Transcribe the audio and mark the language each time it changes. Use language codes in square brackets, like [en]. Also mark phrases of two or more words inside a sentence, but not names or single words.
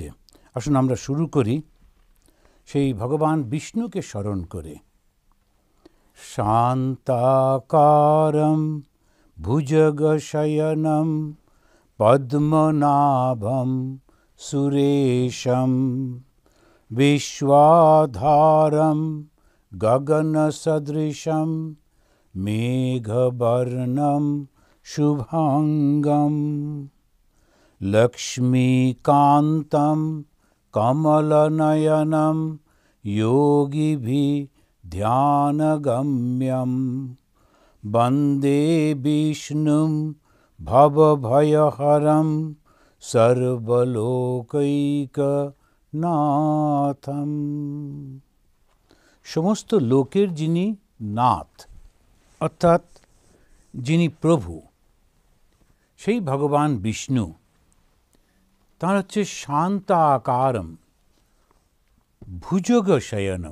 [bn] আসুন আমরা শুরু করি সেই ভগবান বিষ্ণুকে স্মরণ করে। [sa] শান্তাকারম ভুজগশয়নম পদ্মনাভম সুরেশম विश्वाधारं गगनसदृशं मेघवर्णं शुभांगं लक्ष्मीकान्तं कमलनयनं योगिभिः ध्यानगम्यं वन्दे विष्णुं भवभयहरं सर्वलोकैकनाथम। [bn] সমস্ত লোকের যিনি নাথ অর্থাৎ যিনি প্রভু, সেই ভগবান বিষ্ণু, তাঁর হচ্ছে [sa] শান্ত আকারম ভুজগ শয়নম।